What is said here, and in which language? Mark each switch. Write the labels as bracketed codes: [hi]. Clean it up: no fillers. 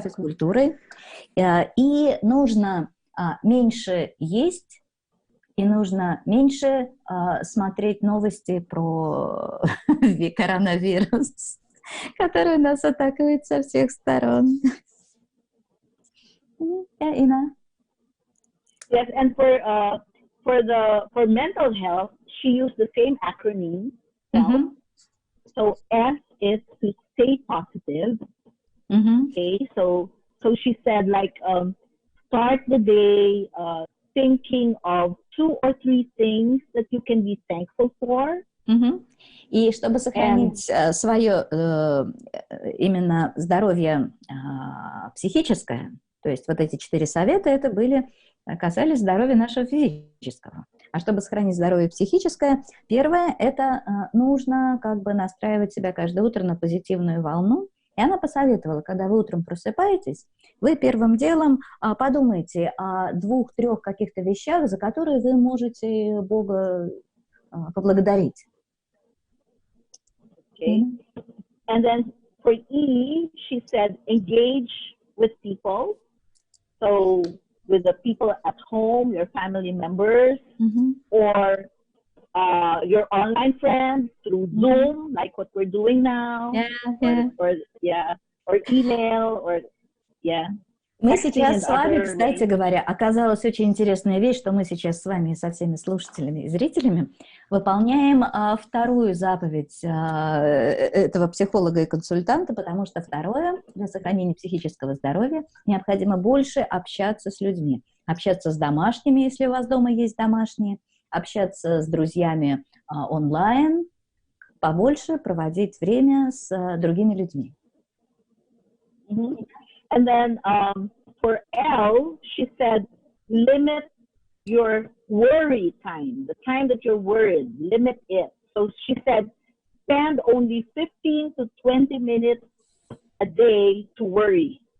[ru] физкультурой, и нужно меньше есть, и нужно меньше смотреть новости про коронавирус, который нас атакует со всех сторон. [en] Ina? Yes, and for mental health, she used the same acronym. So S is to stay positive. Okay, so she said start the day thinking of 2 or 3 things that you can be thankful for. [ru] И чтобы сохранить свое именно здоровье психическое, то есть вот эти 4 совета, это касались здоровья нашего физического. А чтобы сохранить здоровье психическое, первое, это нужно настраивать себя каждое утро на позитивную волну. И она посоветовала, когда вы утром просыпаетесь, вы первым делом подумайте о 2-3 каких-то вещах, за которые вы можете Бога поблагодарить. [en] Okay. And then for E, she said engage with people. So with the people at home, your family members, or your online friends through Zoom, like what we're doing now, or email, or [ru] Мы сейчас с вами, кстати говоря, оказалась очень интересная вещь, что мы сейчас с вами, со всеми слушателями и зрителями, выполняем 2-ю заповедь этого психолога и консультанта, потому что 2-е, для сохранения психического здоровья, необходимо больше общаться с людьми. Общаться с домашними, если у вас дома есть домашние, общаться с друзьями онлайн, побольше проводить время с другими людьми. [en] And then for L, she said, limit your worry time, the time that you're worried, limit it. So she said, spend only 15 to 20 minutes a day to worry.